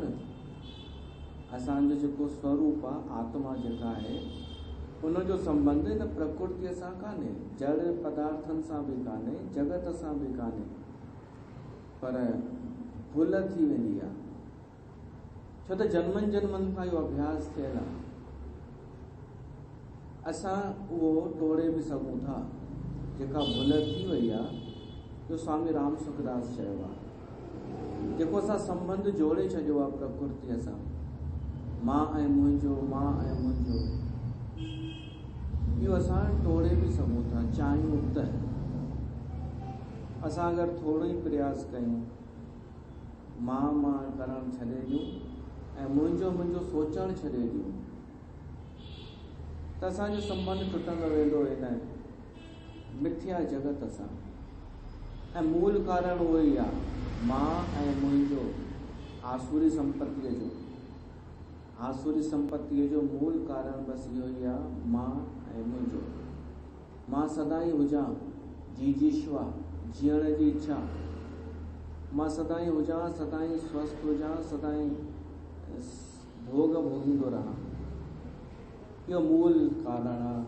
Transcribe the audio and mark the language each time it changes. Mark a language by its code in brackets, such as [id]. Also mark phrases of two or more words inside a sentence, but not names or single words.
[sd] असांजो जेको स्वरूप आहे, आत्मा जेका आहे, उनजो संबंध इन प्रकृतिअ सां कान्हे, जड़ पदार्थनि सां बि कान्हे, जगत सां बि कान्हे, पर भुल थी वेंदी आहे। छो त जन्मनि जन्मनि खां इहो अभ्यास थियल आहे। असां उहो तोड़े बि सघूं था। जेका भुल थी वई आहे, जो स्वामी राम सुखदास चयो आहे, जेको असां संबंध जोड़े छॾियो आहे प्रकृतिअ सां, मां ऐं मुंहिंजो, मां ऐं मुंहिंजो, इहो असां तोड़े बि सघूं था चाहियूं त। असां अगरि थोरो ई प्रयास कयूं, मां करणु छॾे ॾियूं ऐं मुंहिंजो सोचणु छॾे ॾियूं, त असांजो संबंध टुटंदो वेंदो इन मिथ्या जगत सां। ऐं मूल कारण उहो ई आहे, मां ऐं मुंहिंजो, आसुरी संपत्तीअ जो। आसुरी संपत्तीअ जो मूल कारण बसि इहो ई आहे, मां ऐं मुंहिंजो। मां सदाईं हुजां जीजीश्वा, जीअण जी इच्छा, मां सदाईं हुजां, सदाईं स्वस्थ हुजां, सदाईं भोग भोगींदो रहां, इहो मूल कारण आहे।